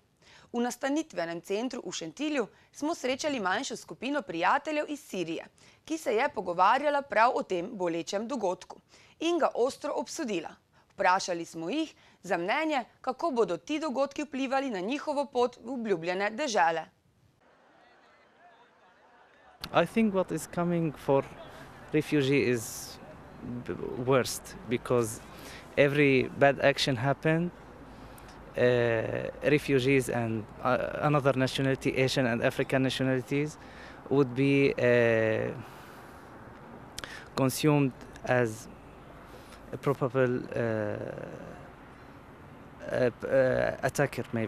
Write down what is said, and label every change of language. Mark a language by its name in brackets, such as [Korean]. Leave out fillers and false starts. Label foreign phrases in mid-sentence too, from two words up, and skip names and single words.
[Slovenian] V nastanitvenem centru v Šentilju smo srečali manjšo skupino prijateljev iz Sirije, ki se je pogovarjala prav o tem bolečem dogodku in ga ostro obsodila. Vprašali smo jih za mnenje, kako bodo ti dogodki vplivali na njihovo pot v obljubljene dežele. [English] I think what is coming for refugee is worst because every bad action happened. Refugees and another nationality, Asian and African nationalities, would be consumed as a probable attacker, maybe.